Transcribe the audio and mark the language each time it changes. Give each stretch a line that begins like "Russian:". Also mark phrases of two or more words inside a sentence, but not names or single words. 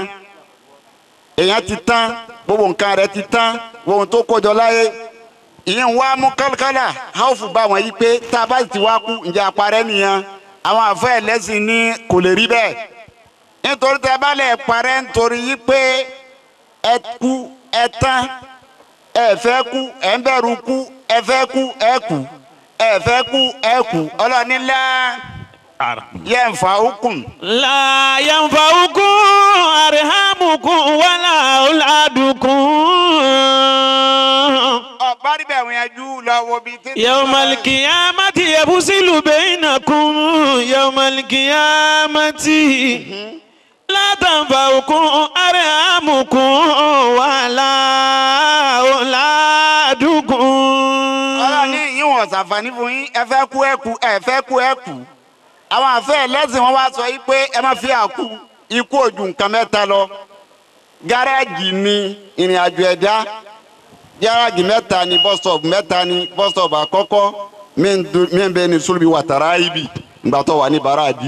Yoruba: èèyàn ti tán gbogbo nǹkan rẹ̀ ti tán gbogbo tó kọjọ láyé ìyẹn wá mú kálukálà háùfù bá wọn yí pé tá a bá ti wá kú ǹjẹ́ àparẹ́ nìyẹn àwọn àfẹ́ ẹlẹ́sìn ní kò lè rí bẹ́ẹ̀ nítorí tẹ́ bá lẹ̀ parẹ́ nítorí yí pé ẹ kú ẹ tán ẹ fẹ́ kú ẹ ń bẹ̀rù kú ẹ fẹ́ kú ẹ kú ẹ fẹ́ kú ẹ kú ọlọ́nilá yanfa'ukum.
Arabic: لا ينفعكم أرحامكم ولا أولادكم.
Yoruba: Bari bẹ̀ wọ́n yanjú lọ́wọ́ bíi tètè.
Arabic: يوم القيامة يفصل بينكم يوم القيامة. لا تنفعكم أرحامكم ولا أولادكم.
Yoruba: Ọlọ́ni yíwọ̀n ṣàǹfààní fún yín ẹ fẹ́ kú ẹ kú ẹ fẹ́ kú ẹ kú. Àwọn àfẹ́ ẹlẹ́sìn wọn wá sọ yìí pé ẹ má fi àkú ikú ojú nǹkan mẹ́ta lọ gáràjì ni ìrìn àjò ẹ̀dá gáràjì mẹ́ta ni
English: bus stop
Yoruba: mẹ́ta ni
English: bus stop
Yoruba: àkọ́kọ́ mẹ́ńbẹ́ ni sólùbí wàtàrà ibi ìgbà tó wà ní bàràjì.